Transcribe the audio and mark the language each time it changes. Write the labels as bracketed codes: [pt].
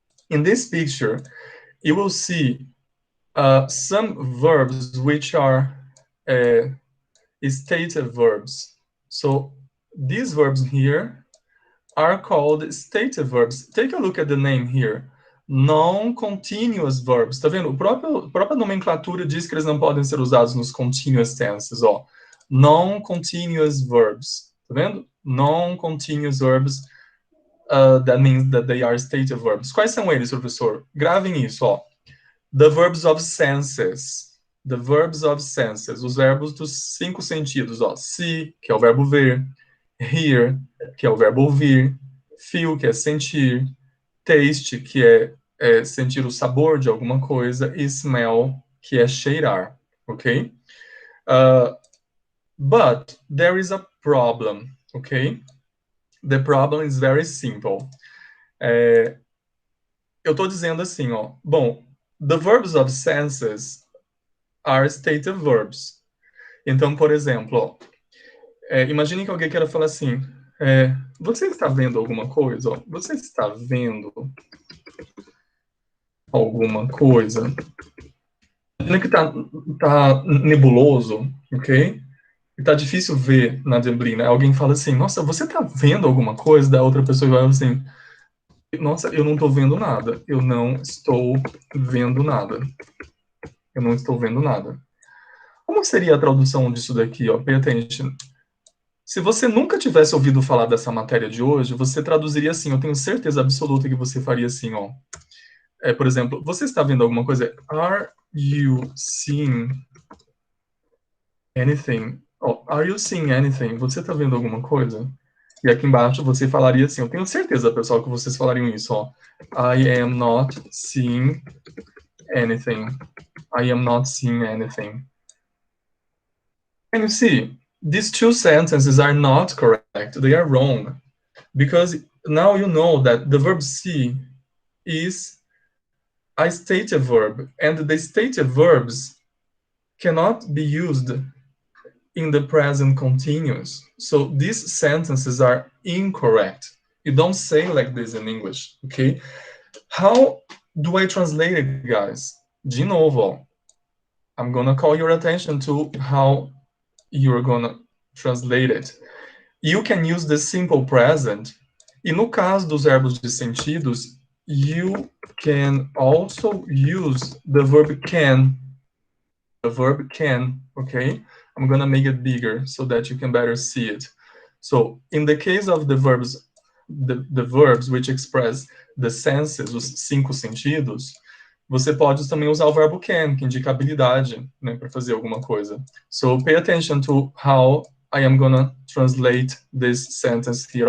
[en] In this picture, you will see some verbs which are stative verbs. So these verbs here are called stative verbs. Take a look at the name here. Non-continuous verbs. [pt] Tá vendo? A própria nomenclatura diz que eles não podem ser usados nos continuous tenses, ó. [en] Non-continuous verbs. [pt] Tá vendo? [en] Non-continuous verbs. That means that they are stative verbs. [pt] Quais são eles, professor? Gravem isso, ó. [en] The verbs of senses. The verbs of senses. [pt] Os verbos dos 5 sentidos, ó. See, que é o verbo ver. Hear, que é o verbo ouvir. Feel, que é sentir. Taste, que é sentir o sabor de alguma coisa. E smell, que é cheirar. Ok? [en] But there is a problem. Ok? The problem is very simple. [pt] Eu estou dizendo assim, ó. [en] Bom, the verbs of senses are stative verbs. [pt] Então, por exemplo, ó, imagine que alguém queira falar assim, você está vendo alguma coisa? Ó, você está vendo alguma coisa? Imagina que tá nebuloso, ok? E tá difícil ver na neblina. Alguém fala assim, nossa, você está vendo alguma coisa? Da outra pessoa vai assim, nossa, eu não estou vendo nada. Eu não estou vendo nada. Eu não estou vendo nada. Como seria a tradução disso daqui, ó? [en] Pay attention. [pt] Se você nunca tivesse ouvido falar dessa matéria de hoje, você traduziria assim, eu tenho certeza absoluta que você faria assim, ó. Por exemplo, você está vendo alguma coisa? [en] Are you seeing anything? Oh, are you seeing anything? [pt] Você está vendo alguma coisa? E aqui embaixo você falaria assim, eu tenho certeza, pessoal, que vocês falariam isso, ó. [en] I am not seeing anything. I am not seeing anything. Can you see? These two sentences are not correct. They are wrong. Because now you know that the verb see is a stative verb, and the stative verbs cannot be used in the present continuous. So these sentences are incorrect. You don't say like this in English, okay? How do I translate it, guys? [pt] De novo, [en] I'm gonna call your attention to how you're gonna translate it. You can use the simple present. [pt] E no caso dos verbos de sentidos, [en] you can also use the verb can. The verb can, okay? I'm gonna make it bigger so that you can better see it. So, in the case of the verbs, the verbs which express the senses, [pt] os 5 sentidos, você pode também usar o verbo can, que indica habilidade, né, para fazer alguma coisa. [en] So, pay attention to how I am gonna translate this sentence here.